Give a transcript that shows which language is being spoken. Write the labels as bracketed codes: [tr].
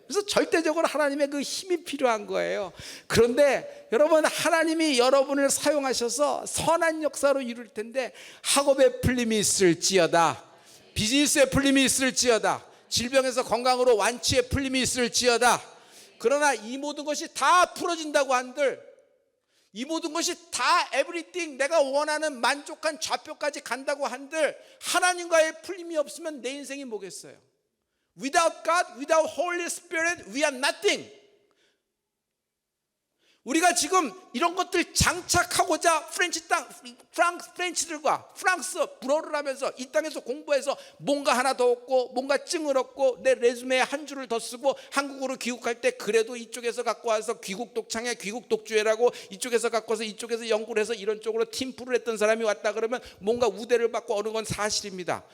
[ko] 그래서 절대적으로 하나님의 그 힘이 필요한 거예요. 그런데 여러분 하나님이 여러분을 사용하셔서 선한 역사로 이룰 텐데, 학업에 풀림이 있을지어다, 비즈니스에 풀림이 있을지어다, 질병에서 건강으로 완치에 풀림이 있을지어다. 그러나 이 모든 것이 다 풀어진다고 한들, 이 모든 것이 다 everything 내가 원하는 만족한 좌표까지 간다고 한들, 하나님과의 풀림이 없으면 내 인생이 뭐겠어요? [en] Without God, without Holy Spirit, we are nothing. [ko] 우리가 지금 이런 것들 장착하고자 프랑스들과 프랑스 불어를 하면서 이 땅에서 공부해서 뭔가 하나 더 얻고 뭔가 증을 얻고 내 레주메에 한 줄을 더 쓰고 한국으로 귀국할 때 그래도 이쪽에서 갖고 와서 귀국 독창회, 귀국 독주회라고 이쪽에서 갖고 와서 이쪽에서 연구를 해서 이런 쪽으로 팀플을 했던 사람이 왔다 그러면 뭔가 우대를 받고 어느 건 사실입니다.